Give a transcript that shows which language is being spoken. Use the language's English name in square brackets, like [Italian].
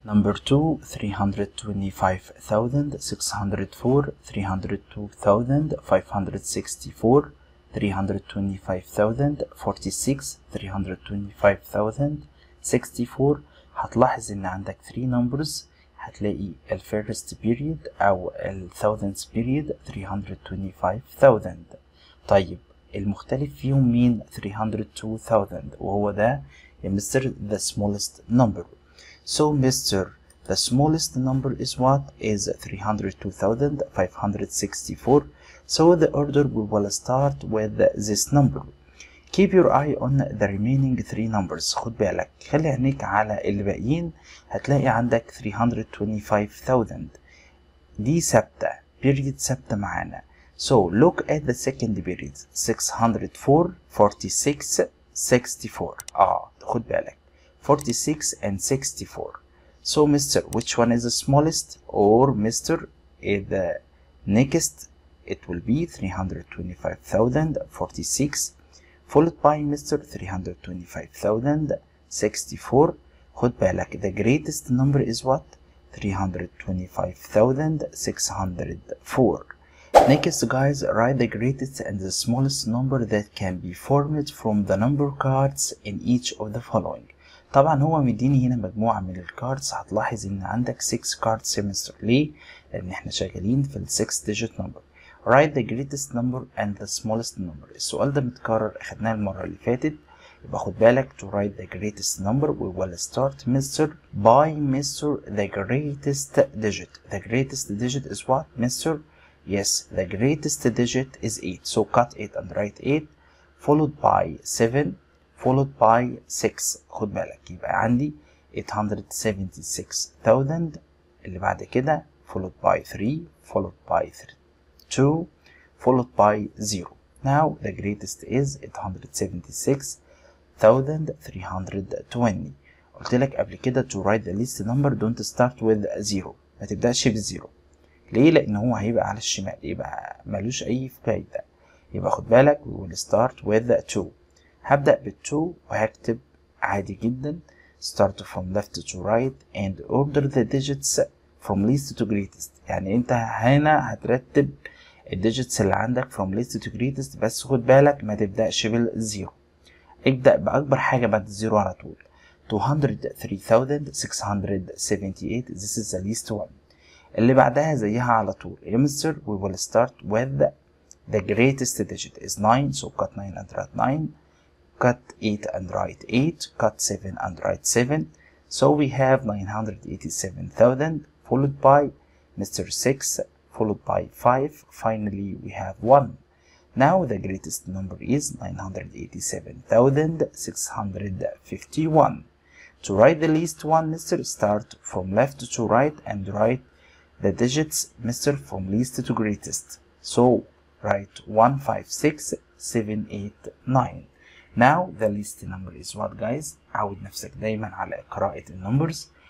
[English] Number 2, 325,604, 302,564, 325,046, 325,064. [Arabic] هتلاحظ ان عندك 3 numbers. هتلاقي ال first period او ال thousandth period 325,000. طيب المختلف فيهم مين؟ 302,000 وهو ده يا مستر [English] the smallest number. So Mr. the smallest number is what? Is 302,564. So the order we will start with this number. Keep your eye on the remaining 3 numbers. [Arabic] خد بالك خلي عينيك على اللي باقيين. هتلاقي عندك 325,000 دي ثابتة period ثابتة معانا. [English] So look at the second period 604 46 64. [Arabic] خد بالك [English] 46 and 64. So Mr. which one is the smallest? Or Mr. the next it will be 325,046 followed by Mr. 325,064. [Arabic] خد بالك [English] the greatest number is what? 325,604. Next guys, write the greatest and the smallest number that can be formed from the number cards in each of the following. [Arabic] طبعا هو مديني هنا مجموعة من الكاردز، هتلاحظ ان عندك 6 كارد سيمستر. ليه؟ لان احنا شغالين في ال 6 digit number. [English] write the greatest number and the smallest number. [Arabic] السؤال ده متكرر، اخدناه المرة اللي فاتت. يبقى خد بالك [English] to write the greatest number we will start Mr. by Mr. the greatest digit. The greatest digit is what, Mr.? Yes, the greatest digit is 8. So cut 8 and write 8 followed by 7 followed by 6. [Arabic] خد بالك يبقى عندي 876,000. اللي بعد كده [English] followed by 3 followed by 2 followed by 0. Now the greatest is 876,320. قلت لك قبل كده to write the least number don't start with 0. [Arabic] ما تبدأش بالزيرو. ليه؟ لأن هو هيبقى على الشمال، يبقى ملوش أي فايدة. يبقى خد بالك we will start with 2. هبدأ بال2 وهكتب عادي جدا start from left to right and order the digits from least to greatest. يعني انت هنا هترتب الديجيتس اللي عندك [English] from least to greatest، [Arabic] بس خد بالك ما تبدأش بالزيرو. ابدأ بأكبر حاجة بعد الزيرو على طول. 203,678 [English] this is the least one. [Arabic] اللي بعدها زيها على طول. يا مستر [English] we will start with the greatest digit is 9 so cut 9 and write 9. cut 8 and write 8. cut 7 and write 7. So we have 987,000 followed by Mr. 6 followed by 5. Finally we have 1. Now the greatest number is 987,651. To write the least one, Mr. start from left to right and write the digits, Mr. from least to greatest. So write 1, 5, 6, 7, 8, 9. Now the least number is what, guys? [Arabic] عود نفسك دايما على قراءة النمبرز.